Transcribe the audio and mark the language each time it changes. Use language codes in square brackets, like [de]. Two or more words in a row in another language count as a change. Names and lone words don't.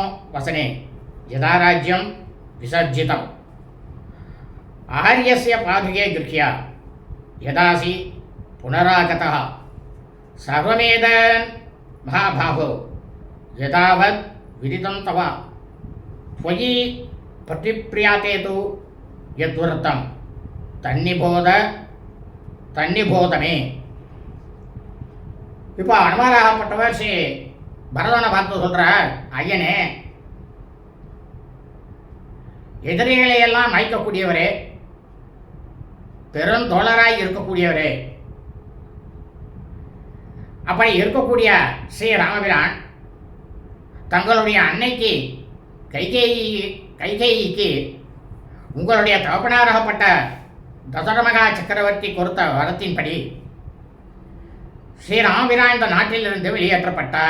[sa] वसने यदा राज्यं विसर्जितम् आर्यस्य पादुके गृह्य यदासि पुनरागतः सर्वमेदन् महाभागो यदावत् विदितं तव त्वयि प्रतिप्रियाते तु यद्वृत्तं तन्निबोधमे. [ta] இப்போ அனுமாராகப்பட்டவர் ஸ்ரீ பரதனை பார்த்து சொல்கிறார், ஐயனே, எதிரிகளையெல்லாம் மயக்கக்கூடியவரே, பெருந்தோழராய் இருக்கக்கூடியவரே, அப்படி இருக்கக்கூடிய ஸ்ரீ ராமபிரான் தங்களுடைய அன்னைக்கு கைகேயிக்கு உங்களுடைய தகப்பனாராகப்பட்ட தசரத மகா சக்கரவர்த்தி கொடுத்த வரத்தின்படி ஸ்ரீ ராமபிரான் இந்த நாட்டிலிருந்து வெளியேற்றப்பட்டார்.